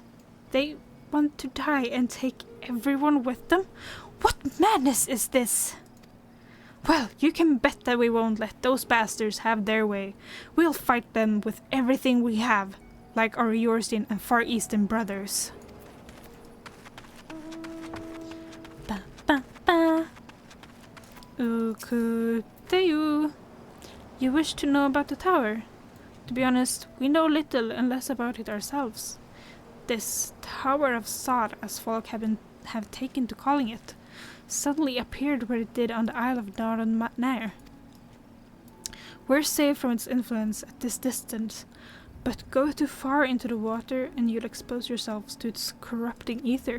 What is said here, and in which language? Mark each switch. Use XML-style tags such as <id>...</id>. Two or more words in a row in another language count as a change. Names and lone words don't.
<en>They want to die and take everyone with them? What madness is this? Well, you can bet that we won't let those bastards have their way. We'll fight them with everything we have, like our Yorstian and Far Eastern brothers. Ba ba ba. Ukuteu. You wish to know about the tower? To be honest, we know little and less about it ourselves. This Tower of Sod, as folk have taken to calling it, suddenly appeared where it did on the Isle of Northern Nair. We're safe from its influence at this distance, but go too far into the water and you'll expose yourselves to its corrupting ether.</en>